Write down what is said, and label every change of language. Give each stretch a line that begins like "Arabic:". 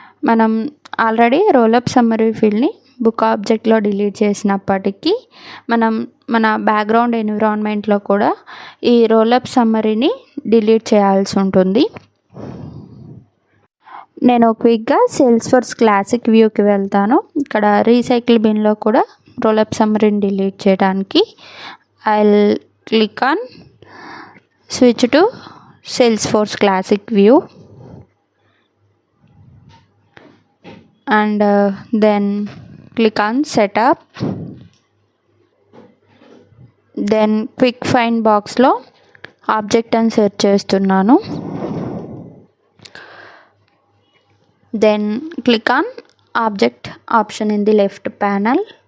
Telugu: మనం already roll-up summary ఫీల్డ్ని book ఆబ్జెక్ట్లో delete చేసినప్పటికీ మనం మన బ్యాక్గ్రౌండ్ ఎన్విరాన్మెంట్లో కూడా ఈ రోలప్ సమ్మరీని డిలీట్ చేయాల్సి ఉంటుంది. నేను క్విక్గా సేల్స్ఫోర్స్ క్లాసిక్ వ్యూకి వెళ్తాను. ఇక్కడ రీసైకిల్ బిన్లో కూడా రోలప్ సమ్మరీని డిలీట్ చేయడానికి I will
English: click on switch to Salesforce classic view and then click on setup. Then quick find box లో object
Telugu: అని సెర్చ్ చేస్తున్నాను.
English: Then click on object option in the left panel.